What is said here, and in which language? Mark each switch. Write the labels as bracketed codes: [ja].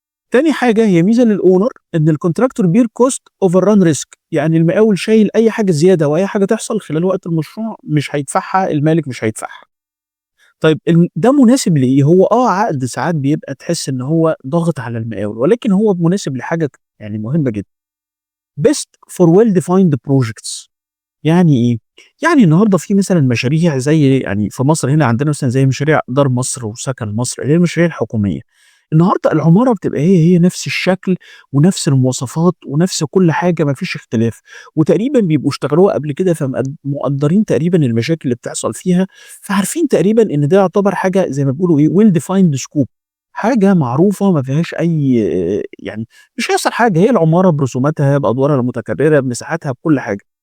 [ar] تاني حاجه هي ميزه للاونر، ان [en] الكونتراكتور bear cost over run risk, [ar] يعني المقاول شايل اي حاجه زياده واي حاجه تحصل خلال وقت المشروع مش هيدفعها، المالك مش هيدفعها. طيب ده مناسب لإيه؟ هو عقد ساعات بيبقى تحس إن هو ضاغط على المقاول، ولكن هو مناسب لحاجة يعني مهمة جدًا. [en] best for well defined projects. [ar] يعني إيه؟ يعني النهارده في مثلًا مشاريع زي يعني في مصر هنا عندنا مثلًا زي مشاريع دار مصر وسكن مصر اللي هي المشاريع الحكومية. النهارده العمارة بتبقى هي نفس الشكل ونفس المواصفات ونفس كل حاجة، ما فيش اختلاف، وتقريبًا بيبقوا اشتغلوها قبل كده مقدّرين تقريبًا المشاكل اللي بتحصل فيها، فعارفين تقريبًا إن ده يعتبر حاجة زي ما بيقولوا إيه [en] well defined scope، [ar] حاجة معروفة ما فيهاش أي يعني مش هيحصل حاجة، هي العمارة برسوماتها بأدوارها المتكررة بمساحاتها بكل حاجة.